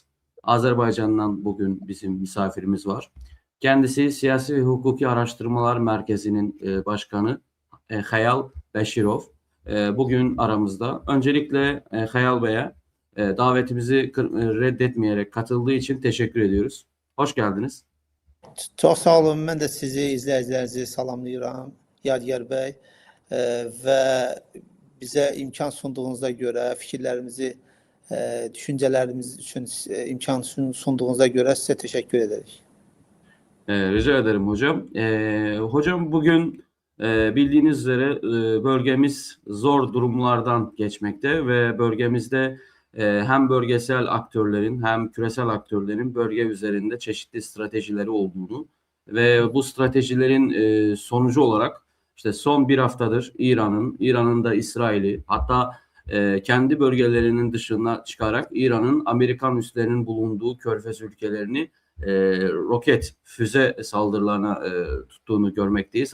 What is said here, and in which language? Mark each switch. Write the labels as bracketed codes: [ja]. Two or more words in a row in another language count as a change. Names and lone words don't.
[tr] Azerbaycan'dan bugün bizim misafirimiz var. Kendisi Siyasi ve Hukuki Araştırmalar Merkezi'nin başkanı Hayal Beşirov. Bugün aramızda. Öncelikle Hayal Bey'e davetimizi reddetmeyerek katıldığı için teşekkür ediyoruz. Hoş geldiniz. [az] Çox sağ olun. Mən də sizi, izləyicilərinizi salamlayıram, Yadigar bəy. Və bizə imkan sunduğunuza görə, fikirlərimizi, düşüncələrimiz üçün imkan sunduğunuza görə sizə təşəkkür ederiz. [tr] Rica ederim hocam. Hocam bugün bildiğiniz üzere bölgemiz zor durumlardan geçmekte ve bölgemizde hem bölgesel aktörlerin hem küresel aktörlerin bölge üzerinde çeşitli stratejileri olduğunu ve bu stratejilerin sonucu olarak işte son bir haftadır İran'ın da İsrail'i hatta kendi bölgelerinin dışına çıkarak İran'ın Amerikan üslerinin bulunduğu Körfez ülkelerini roket füze saldırılarına tuttuğunu görmekteyiz.